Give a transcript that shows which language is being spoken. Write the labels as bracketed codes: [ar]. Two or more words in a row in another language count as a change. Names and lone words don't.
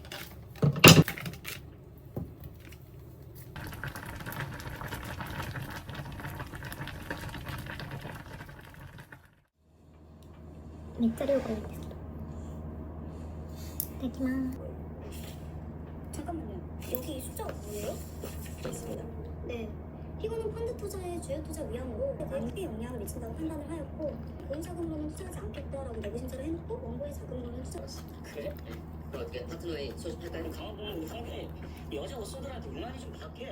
[ja] めっちゃ量が多いんですけど。いただきます。 [ko] 잠깐만요. 여기 숫자가 뭐예요? 있습니다. 네. 이거는 펀드 투자의 주요 투자 위험으로 크게 영향을 미친다고 판단을 하였고 개인 자금으로는 투자하지 않겠다라고 내부 심사를 해놓고 원고의 자금으로는 투자했습니다. 그래? 그럼 어떻게 파트너에 소집할까요? 가만보면 우리 상대 여자 옷소들한테 유난히 좀 박해.